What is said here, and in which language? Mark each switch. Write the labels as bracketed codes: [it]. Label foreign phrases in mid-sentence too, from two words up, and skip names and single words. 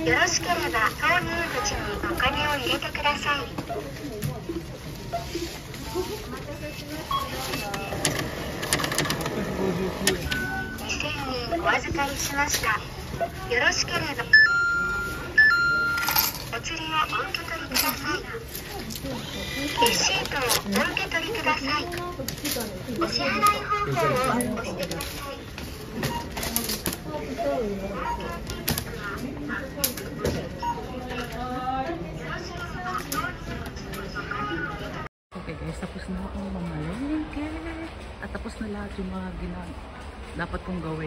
[ja] よろしければ投入口にお金を入れてください。2000円お預かりしました。よろしければお釣りをお受け取りください。レシートをお受け取りください。お支払い方法を押してください。 [en] Okay guys, [tl] tapos na akong mamalengke. At tapos na lahat yung mga dapat kong gawin.